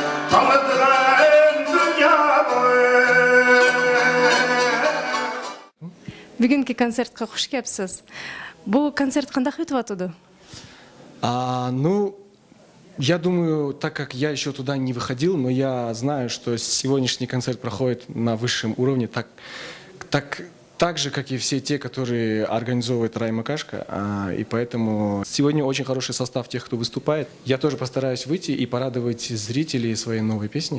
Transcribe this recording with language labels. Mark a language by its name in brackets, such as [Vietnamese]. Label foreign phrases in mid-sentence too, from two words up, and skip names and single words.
[Kazakh] Бүгінгі концертқа қош келіпсіз. Бұл концерт қандай өтіп атыды? [Russian] Ну, я думаю, так как я еще туда не выходил, но я знаю, что сегодняшний концерт проходит на высшем уровне, так же, как и все те, которые организовывает Райма Кашка. И поэтому сегодня очень хороший состав тех, кто выступает. Я тоже постараюсь выйти и порадовать зрителей своей новой песней.